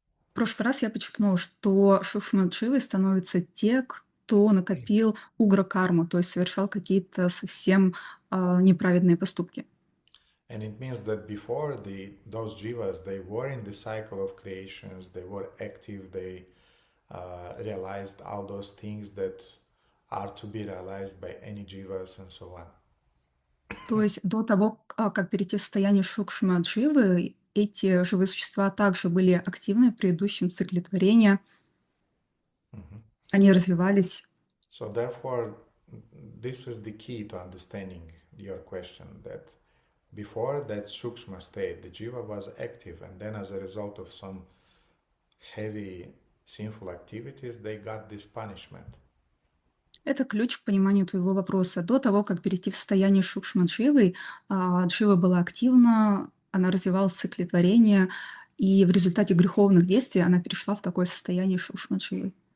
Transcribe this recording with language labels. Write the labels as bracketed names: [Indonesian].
[Russian] В прошлый раз я подчеркнула, что Шукшмадживой становятся те, кто накопил угра-карму, то есть совершал какие-то совсем неправедные поступки. [English] And it means that before those jivas, they were in the cycle of creations, they were active, they realized all those things that are to be realized by any jivas and so on. [Russian] То есть до того, как перейти в состояние Шукшмадживы, эти живые существа также были активны в предыдущем цикле творения. Они развивались. [English] So therefore, this is the key to understanding your question, that before that Sukshma state, the jiva was active, and then as a result of some heavy sinful activities, they got this punishment. [Russian] Это ключ к пониманию твоего вопроса. До того, как перейти в состояние Шукшма-дживы, джива была активна, она развивалась в цикле творения, и в результате греховных действий она перешла в такое состояние Шукшма-дживы.